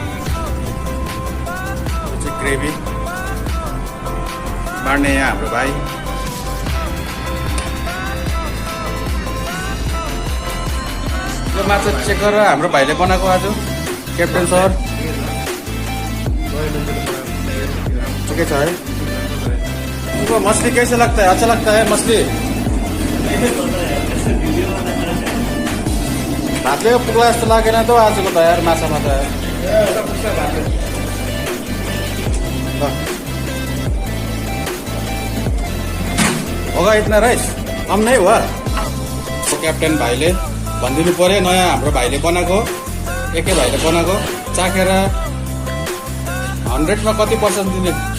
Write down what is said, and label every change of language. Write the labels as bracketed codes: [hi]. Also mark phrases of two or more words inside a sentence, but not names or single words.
[ne] ग्रेभी बाँड्ने यहाँ हाम्रो भाइ। यो माछा चेक गरेर हाम्रो भाइले बनाएको आज [en] captain sir. [ne] ठिकै छ है। [hi] उनको मछली कैसे लगता है? अच्छा लगता है मछली? [ne] भातले पुग्ला जस्तो लागेन त आजको त यार माछामा त। [hi] होगा इतना राइस कम नहीं हुआ? [ne] क्याप्टेन भाइले भनिदिनु पर्यो, नयाँ हाम्रो भाइले बनाएको, एकै भाइले बनाएको। चाखेर 100 मा कति पर्सेन्ट दिने?